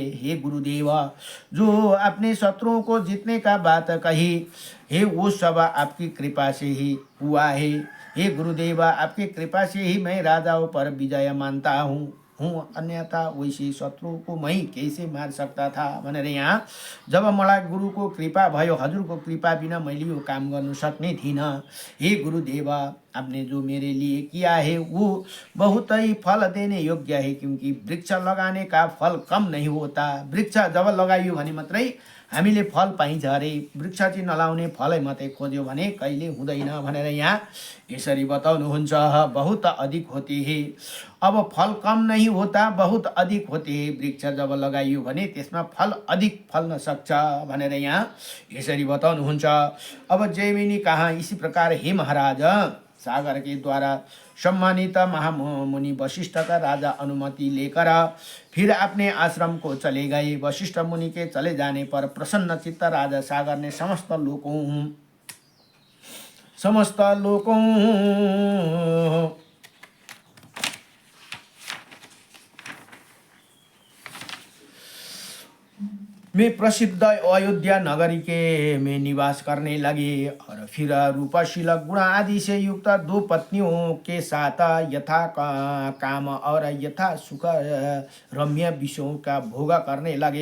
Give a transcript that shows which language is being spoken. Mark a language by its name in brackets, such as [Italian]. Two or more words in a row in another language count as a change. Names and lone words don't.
[Hindi] हे गुरुदेव, जो अपने शत्रुओं को जीतने का बात कही है वो सब आपकी कृपा से ही हुआ है। हे गुरुदेव, आपकी कृपा से ही मैं राजाओं पर विजय मानता हूँ, अन्यथा वैसे शत्रु को मैं कैसे मार सकता था [Nepali] भनेर यहाँ जब मलाई गुरु को कृपा भयो, हजुर को कृपा बिना मैले यो काम गर्नु सक्ने थिइन। [Hindi] हे गुरुदेव, आपने जो मेरे लिए किया है वो बहुत ही फल देने योग्य है, क्योंकि वृक्ष लगाने का फल कम नहीं होता। [Nepali] वृक्ष जब लगाइयो भने मात्रै हामीले फल पाइन्छ अरे। वृक्ष चाहिँ नलाउने फलै मात्रै खोज्यो भने कहिले हुँदैन भनेर यहाँ यसरी बताउनुहुन्छ। [Hindi] बहुत अधिक होते हैं, अब फल कम नहीं होता, बहुत अधिक होते हैं। [Nepali] वृक्ष जब लगाइयो भने त्यसमा फल अधिक फल्न सक्छ भनेर यहाँ यसरी बताउनुहुन्छ। [Hindi] अब जैमिनी कहा, इसी प्रकार हे महाराज, सागर के द्वारा सम्मानित महामुनि वशिष्ठ का राजा अनुमति लेकर फिर अपने आश्रम को चले गए। वशिष्ठ मुनि के चले जाने पर प्रसन्न चित्त राजा सागर ने समस्त लोकों में प्रसिद्ध अयोध्या नगरी के में निवास करने लगे और फिर रूपशील गुण आदि से युक्त 2 पत्नियों के साथ यथा काम और यथा सुख रम्य विषयों का भोग करने लगे।